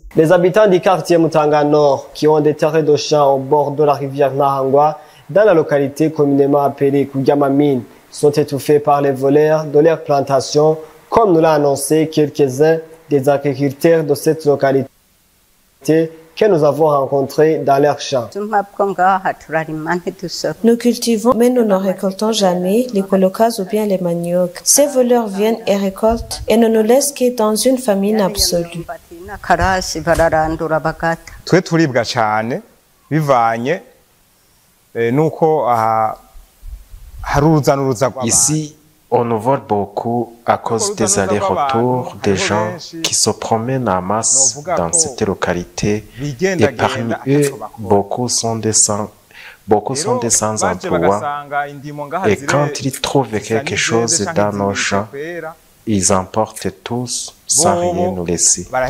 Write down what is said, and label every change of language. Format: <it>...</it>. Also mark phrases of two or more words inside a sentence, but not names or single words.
<fr>Les habitants du quartier Mutanga Nord qui ont des terrains de champs au bord de la rivière Nahangwa, dans la localité communément appelée Kugamamine, sont étouffés par les voleurs de leurs plantations, comme nous l'a annoncé quelques-uns des agriculteurs de cette localité que nous avons rencontrés dans leurs champs. Nous cultivons, mais nous ne récoltons jamais les colocas ou bien les maniocs. Ces voleurs viennent et récoltent et ne nous laissent que dans une famine absolue.</fr> <rn>Twe turibwa cyane bivanye nuko</rn> <fr>Ici, on nous vole beaucoup à cause des allers-retours des gens qui se promènent en masse dans cette localité et parmi eux, beaucoup sont sans emploi et quand ils trouvent quelque chose dans nos champs, ils emportent tous sans rien nous laisser.</fr>